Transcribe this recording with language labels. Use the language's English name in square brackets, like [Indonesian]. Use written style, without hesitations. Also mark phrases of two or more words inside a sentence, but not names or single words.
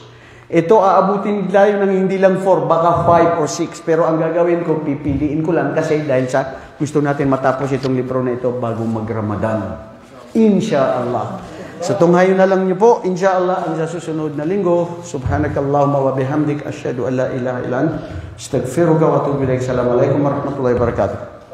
[Filipino] Ito aabutin tayo ng hindi lang 4, baka 5 or 6. Pero ang gagawin ko, pipiliin ko lang kasi dahil sa gusto natin matapos itong libro na ito bago mag-Ramadan. [Arabic] إن شاء الله. [Filipino] So tunghayo na lang niyo po, [Arabic] إن شاء الله, [Filipino] ang sa susunod na linggo. [Arabic] سبحانك اللهم وبحمدك أشهد أن لا إله إلا أنت أستغفرك وأتوب إليك. السلام عليكم ورحمة الله وبركاته.